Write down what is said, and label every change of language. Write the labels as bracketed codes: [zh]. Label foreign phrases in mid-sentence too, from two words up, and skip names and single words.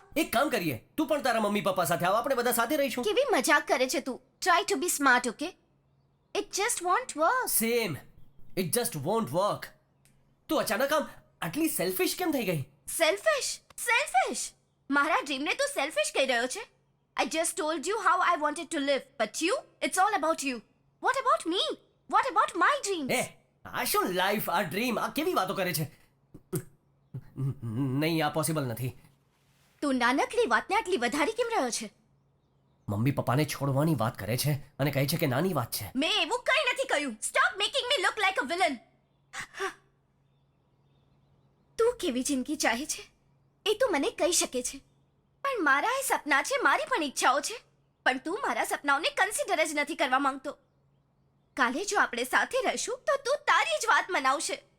[gu] એક કામ કરીએ, તું પણ તારા મમ્મી પપ્પા સાથે આવ, આપણે બધા સાથે રહીશું. કેવી મજાક કરે છે તું? [en] try to be smart, okay? It just won't work. Sam, it just won't work. [gu] તું અચાનક આમ આટલી સેલ્ફિશ કેમ થઈ ગઈ? સેલ્ફિશ? મારા ડ્રીમને તું સેલ્ફિશ કહી રહ્યો છે? [en] I just told you how I wanted to live, but you, it's all about you. What about me? What about my dreams? [gu] એ આ શું લાઈફ, આ ડ્રીમ, આ કેવી વાતો કરે છે? નહીં, આ પોસિબલ નથી. તું નાનકડી વાતને આટલી વધારી કેમ રહ્યો છે? મમ્મી પપ્પાને છોડવાની વાત કરે છે અને કહે છે કે નાની વાત છે. મેં એવું કંઈ નથી કહ્યું. [en] Stop making me look like a villain. [gu] તું કેવી જિંદગી ચાહે છે એ તું મને કહી શકે છે, પણ મારા એ સપના છે, મારી પણ ઈચ્છાઓ છે, પણ તું મારા સપનાઓને કન્સિડર જ નથી કરવા માંગતો. કાલે જો આપણે સાથે રહીશું તો તું તારી જ વાત મનાવશે.